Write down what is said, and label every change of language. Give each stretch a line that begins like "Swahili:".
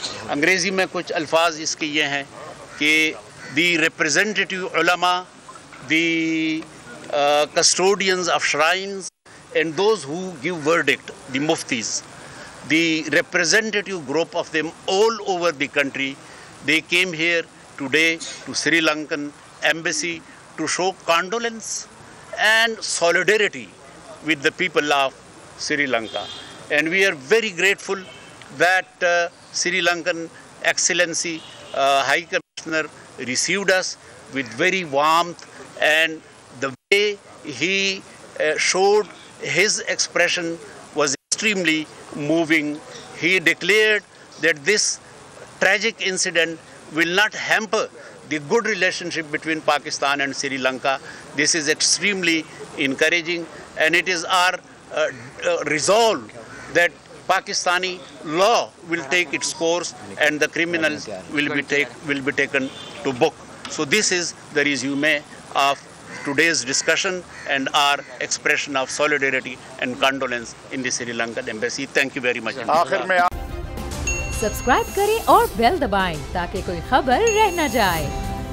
Urdu: انگریزی میں کچھ الفاظ اس کے یہ ہیں کہ
English: The representative علماء، the custodians of shrines, and those who give verdict, the muftis, the representative group of them all over the country, they came here today to Sri Lankan embassy to show condolence and solidarity with the people of Sri Lanka. And we are very grateful that Sri Lankan Excellency High Commissioner received us with very warmth, and the way he showed his expression was extremely moving. He declared that this tragic incident will not hamper the good relationship between Pakistan and Sri Lanka. This is extremely encouraging, and it is our resolve that Pakistani law will take its course and the criminals will be taken to book. So this is the resume of today's discussion and our expression of solidarity and condolence in the Sri Lankan embassy. Thank you very much.
Urdu: Subscribe کریں اور بیل دبائیں تاکہ کوئی خبر رہ نہ جائے۔